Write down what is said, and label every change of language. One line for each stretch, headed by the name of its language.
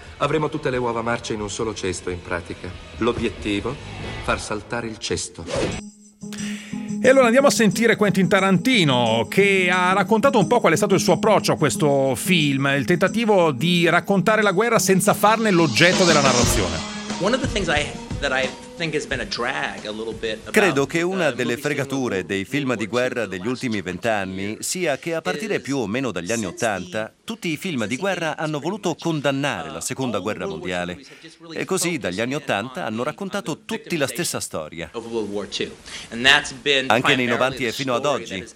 Italian: Avremo tutte le uova marce in un solo cesto, in pratica. L'obiettivo? Far saltare il cesto. E allora andiamo a sentire Quentin Tarantino, che ha raccontato un po' qual è stato il suo approccio a questo film, il tentativo di raccontare la guerra senza farne l'oggetto della narrazione.
English: One of the things that I think has been a drag a little bit.
Italian: Credo che una delle fregature dei film di guerra degli ultimi 20 anni sia che, a partire più o meno dagli anni 80, tutti i film di guerra hanno voluto condannare la Seconda Guerra Mondiale. E così dagli anni 80 hanno raccontato tutti la stessa storia. Anche nei 90 e fino ad oggi.